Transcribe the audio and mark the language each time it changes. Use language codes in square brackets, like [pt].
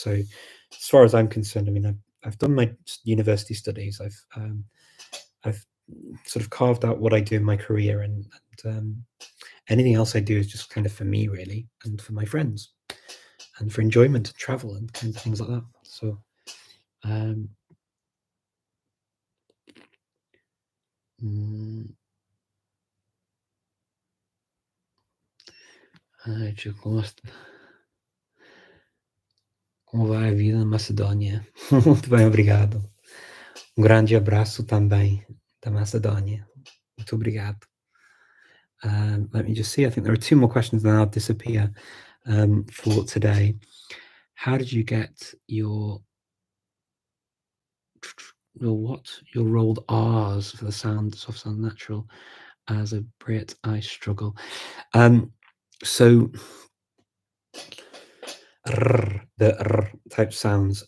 [en] So as far as I'm concerned, I mean, I've done my university studies. I've sort of carved out what I do in my career, and anything else I do is just kind of for me, really, and for my friends, and for enjoyment and travel and kinds of things like that. [pt] So, como vai a vida na Macedônia? Muito bem, obrigado. Grande abraço também da Macedônia. Muito obrigado. [en] Let me just see. I think there are 2 more questions, and then I'll disappear for today. How did you get your rolled R's for the soft sound natural? As a Brit, I struggle. So the type sounds.